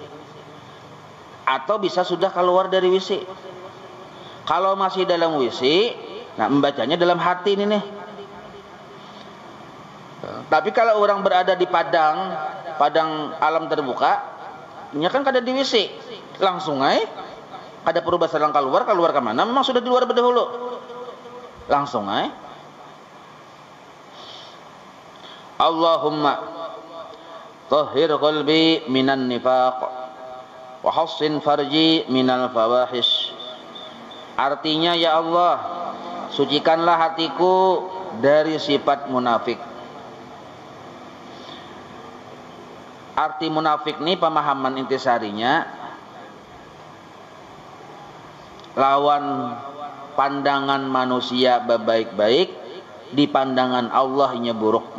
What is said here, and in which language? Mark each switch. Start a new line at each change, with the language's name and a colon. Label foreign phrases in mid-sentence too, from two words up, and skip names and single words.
Indonesian: Atau bisa sudah keluar dari WC. Kalau masih dalam WC, nah membacanya dalam hati ini nih.
Banjar: Tapi kalau orang berada di padang alam terbuka, ini kan kada di WC, langsung aja, kada perlu basalang keluar ke mana, memang sudah di luar berdahulu, langsung aja.
Arabic: اللهم طهر قلبي من النفاق وحصن فرجي من الفواحش.
Indonesian: Artinya, ya Allah, sucikanlah hatiku dari sifat munafik. Arti munafik ini pemahaman intisarinya lawan pandangan manusia baik-baik, di pandangan Allah nya buruk.